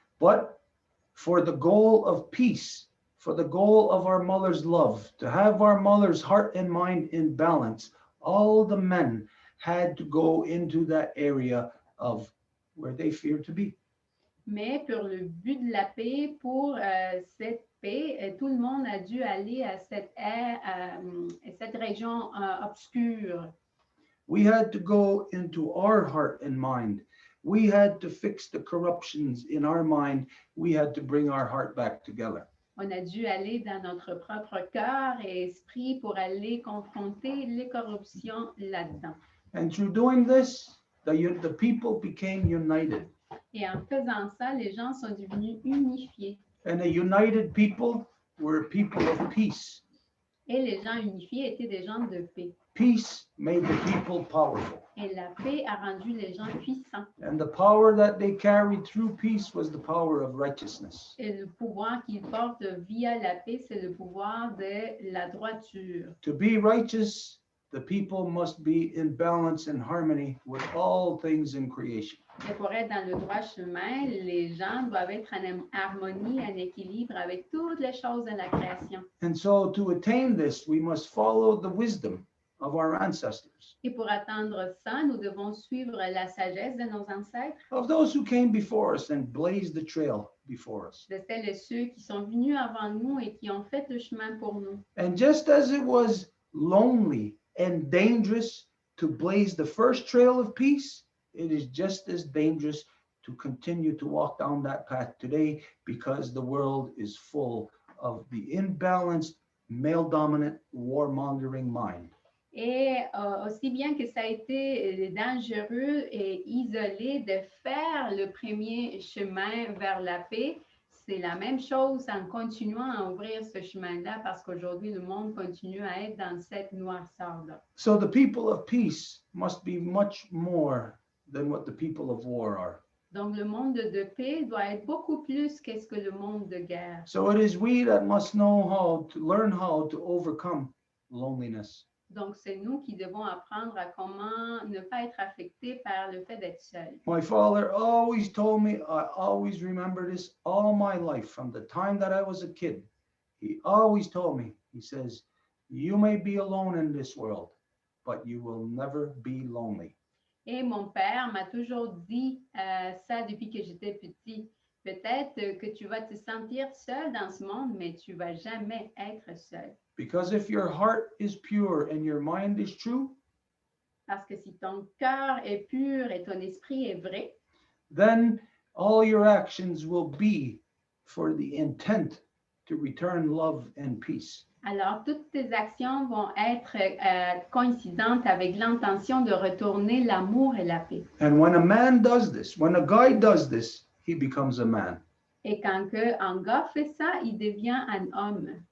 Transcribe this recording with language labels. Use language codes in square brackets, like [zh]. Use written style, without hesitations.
[en] But for the goal of peace, for the goal of our mother's love, to have our mother's heart and mind in balance, all the men had to go into that area of where they feared to be. [fr] Mais pour le but de la paix, pour cette paix, tout le monde a dû aller à cette région obscure. [en] We had to go into our heart and mind. We had to fix the corruptions in our mind. We had to bring our heart back together. [fr] On a dû aller dans notre propre cœur et esprit pour aller confronter les corruptions là-dedans. [en] And through doing this, the people became united. [fr] Et en faisant ça, les gens sont devenus unifiés. [en] And a united people were people of peace. [fr] Et les gens unifiés étaient des gens de paix. [en] Peace made the people powerful. [fr] Et la paix a rendu les gens puissants. [en] And the power that they carried through peace was the power of righteousness. [fr] Et le pouvoir qu'ils portent via la paix, c'est le pouvoir de la droiture. [en] To be righteous, the people must be in balance and harmony with all things in creation. [fr] Et pour être dans le droit chemin, les gens doivent être en harmonie, en équilibre avec toutes les choses de la création. [en] And so to attain this, we must follow the wisdom of our ancestors, [fr] Et pour atteindre ça, nous devons suivre la sagesse de nos ancêtres, [en] of those who came before us and blazed the trail before us. [fr] de celles et ceux qui sont venus avant nous et qui ont fait le chemin pour nous. [en] And just as it was lonely and dangerous to blaze the first trail of peace, it is just as dangerous to continue to walk down that path today, because the world is full of the imbalanced, male-dominant, warmongering mind. [fr] Et aussi bien que ça a été dangereux et isolé de faire le premier chemin vers la paix, c'est la même chose en continuant à ouvrir ce chemin-là, parce qu'aujourd'hui, le monde continue à être dans cette noirceur-là. [en] So the people of peace must be much more than what the people of war are. [fr] Donc, le monde de paix doit être beaucoup plus qu'est-ce que le monde de guerre. [en] So it is we that must know how to learn how to overcome loneliness. [fr] Donc, c'est nous qui devons apprendre à comment ne pas être affectés par le fait d'être seul. [en] My father always told me, I always remember this all my life, from the time that I was a kid. He always told me, he says, you may be alone in this world, but you will never be lonely. [fr] Et mon père m'a toujours dit ça depuis que j'étais petit. Peut-être que tu vas te sentir seul dans ce monde, mais tu vas jamais être seul. [en] Because if your heart is pure and your mind is true, [fr] Parce que si ton cœur est pur et ton esprit est vrai, [en] then all your actions will be for the intent to return love and peace. [fr] alors toutes tes actions vont être coïncidentes avec l'intention de retourner l'amour et la paix. [en] And when a man does this, when a guy does this, he becomes a man. [fr] Et quand un gars fait ça, il devient un homme.